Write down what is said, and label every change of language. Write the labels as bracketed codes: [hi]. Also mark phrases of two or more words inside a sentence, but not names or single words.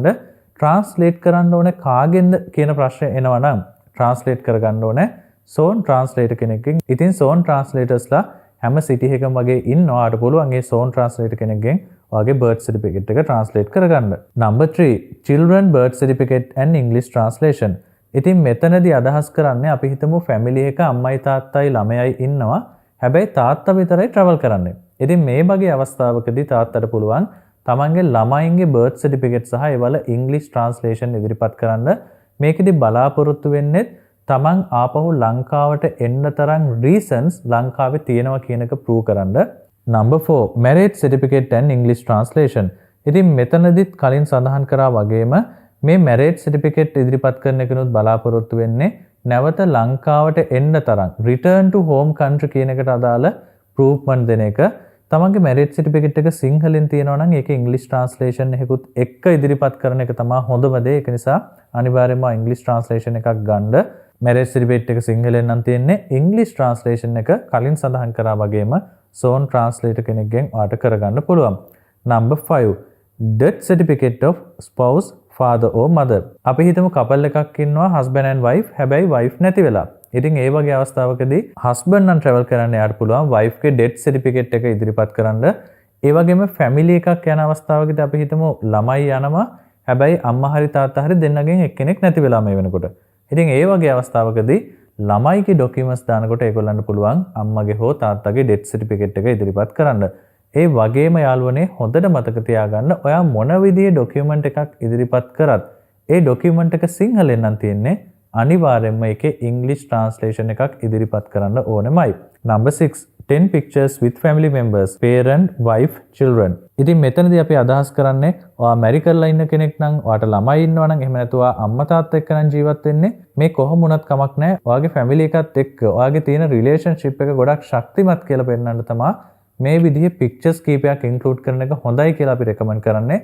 [si] translate කරන්න ඕනේ කාගෙන්ද කියන ප්‍රශ්නේ එනවා නම් translate කරගන්න ඕනේ [en] zone translator [si] කෙනෙක්ගෙන්. ඉතින් [en] zone translators [si] ලා හැම city එකකම වගේ ඉන්නවාට පුළුවන් ඒ [en] zone translator [si] කෙනෙක්ගෙන් ඔයාගේ [en] birth certificate [si] එක translate කරගන්න. [en] number 3 children birth certificate and English translation. [si] ඉතින් මෙතනදී අදහස් කරන්නේ අපි හිතමු family එක අම්මයි තාත්තයි ළමයයි ඉන්නවා. හැබැයි තාත්තා විතරයි travel කරන්නේ. ඉතින් මේ වගේ අවස්ථාවකදී තාත්තට පුළුවන් තමන්ගේ ළමයින්ගේ [en] birth certificate [si] සහ ඒවල [en] English translation [si] ඉදිරිපත් කරන්න. මේකෙදි බලාපොරොත්තු වෙන්නේ තමන් ආපහු ලංකාවට එන්න තරම් reasons ලංකාවේ තියෙනවා කියන එක prove කරන්න. [en] number 4 marriage certificate and English translation. [si] ඉතින් මෙතනදිත් කලින් සඳහන් කරා වගේම මේ [en] marriage certificate [si] ඉදිරිපත් කරන එකනොත් බලාපොරොත්තු වෙන්නේ නැවත ලංකාවට එන්න තරම් [en] return to home country [si] කියන එකට අදාළ proofment දෙන එක. තමන්ගේ [en] marriage certificate [si] එක සිංහලෙන් තියෙනවා නම් ඒකේ [en] English translation [si] එකකුත් එක්ක ඉදිරිපත් කරන එක තමයි හොඳම දේ. ඒක නිසා අනිවාර්යයෙන්ම [en] English translation [si] එකක් ගන්න. [en] marriage certificate [si] එක සිංහලෙන් නම් තියෙන්නේ. [en] English translation [si] එක කලින් සඳහන් කරා වගේම [en] zone translator [si] කෙනෙක්ගෙන් ඔයාට කරගන්න පුළුවන්. [en] number 5 death certificate of spouse father or mother. [si] අපි හිතමු couple එකක් ඉන්නවා [en] husband and wife. [si] හැබැයි wife නැති වෙලා. ඉතින් ඒ වගේ අවස්ථාවකදී husband නම් travel කරන්න යාට පුළුවන් wife ගේ [en] death certificate [si] එක ඉදිරිපත් කරන්න. ඒ වගේම family එකක් යන අවස්ථාවකදී අපි හිතමු ළමයි යනවා. හැබැයි අම්මා හරි තාත්තා හරි දෙන්නගෙන් එක්කෙනෙක් නැති වෙලා මේ වෙනකොට. ඉතින් ඒ වගේ අවස්ථාවකදී ළමයිගේ documents දානකොට ඒගොල්ලන්ට පුළුවන් අම්මගේ හෝ තාත්තගේ [en] death certificate [si] එක ඉදිරිපත් කරන්න. ඒ වගේම යාළුවනේ හොඳට මතක තියාගන්න ඔයා මොන විදිහේ document එකක් ඉදිරිපත් කරත් ඒ document එක සිංහලෙන් නම් තියෙන්නේ අනිවාර්යයෙන්ම ඒකේ [en] English translation [si] එකක් ඉදිරිපත් කරන්න ඕනෙමයි. [en] Number 6. 10 pictures with family members, parent, wife, children. [si] ඉතින් මෙතනදී අපි අදහස් කරන්නේ ඔයා මැරි කරලා ඉන්න කෙනෙක් නම් ඔයාට ළමයි ඉන්නවා නම් එහෙම නැතුව අම්මා තාත්තා එක්ක නම් ජීවත් වෙන්නේ මේ කොහොම වුණත් කමක් නැහැ. ඔයාගේ ෆැමිලි එකත් එක්ක ඔයාගේ තියෙන රිලේෂන්ෂිප් එක ගොඩක් ශක්තිමත් කියලා පෙන්වන්න තමයි මේ විදිහේ පික්චර්ස් කීපයක් ඉන්ක්ලූඩ් කරන එක හොඳයි කියලා අපි රෙකමන්ඩ් කරන්නේ.